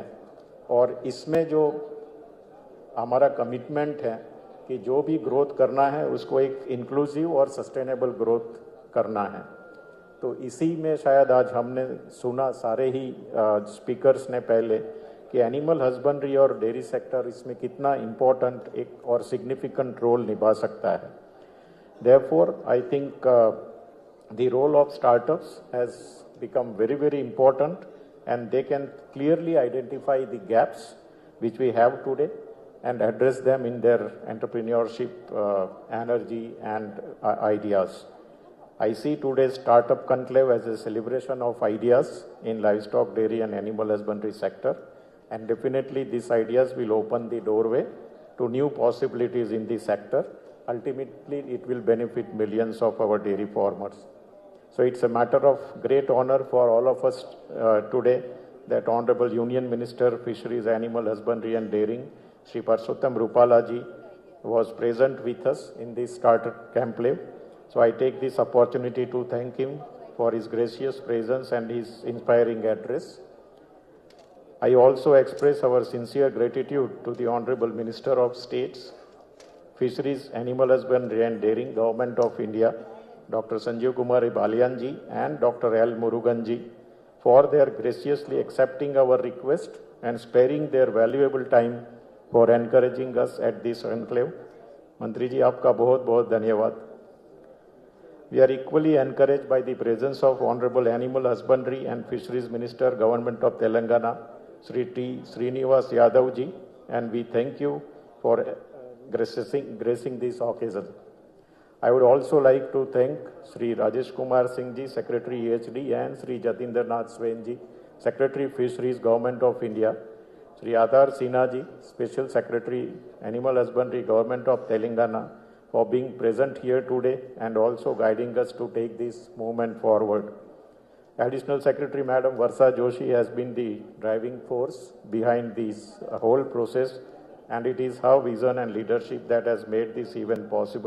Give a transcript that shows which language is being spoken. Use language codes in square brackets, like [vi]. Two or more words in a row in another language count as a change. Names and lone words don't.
[hi] और इसमें जो हमारा कमिटमेंट है कि जो भी ग्रोथ करना है उसको एक इंक्लूसिव और [en] sustainable growth [hi] करना है. तो इसी में शायद आज हमने सुना सारे ही स्पीकर्स ने पहले कि [en] animal husbandry [hi] और [en] dairy sector [hi] इसमें कितना इम्पोर्टेंट एक और [en] significant role [hi] निभा सकता है. [en] Therefore, I think the role of startups has become very, very important, and they can clearly identify the gaps which we have today and address them in their entrepreneurship energy and ideas. I see today's Startup Conclave as a celebration of ideas in livestock, dairy and animal husbandry sector, and definitely these ideas will open the doorway to new possibilities in the sector. Ultimately, it will benefit millions of our dairy farmers. So it's a matter of great honor for all of us today that Honorable Union Minister, Fisheries, Animal Husbandry and Dairying, Shri Parshottam Rupalaji, was present with us in this Startup Conclave. So I take this opportunity to thank him for his gracious presence and his inspiring address. I also express our sincere gratitude to the Honorable Minister of States, Fisheries, Animal Husbandry and Dairying, Government of India, Dr. Sanjeev Kumar Balyan ji and Dr. L. Murugan ji, for their graciously accepting our request and sparing their valuable time for encouraging us at this conclave. [hi] मंत्री जी, आपका बहुत बहुत धन्यवाद. [en] We are equally encouraged by the presence of Honorable Animal Husbandry and Fisheries Minister, Government of Telangana, Sri T. Srinivas Yadav ji, and we thank you for gracing this occasion. I would also like to thank Sri Rajesh Kumar Singh ji, Secretary EHD, and Sri Jatinder Nath Swain ji, Secretary Fisheries, Government of India, Sri Adar Sinha ji, Special Secretary Animal Husbandry, Government of Telangana, for being present here today and also guiding us to take this movement forward. Additional Secretary Madam Varsha Joshi has been the driving force behind this whole process, and it is her vision and leadership that has made this event possible.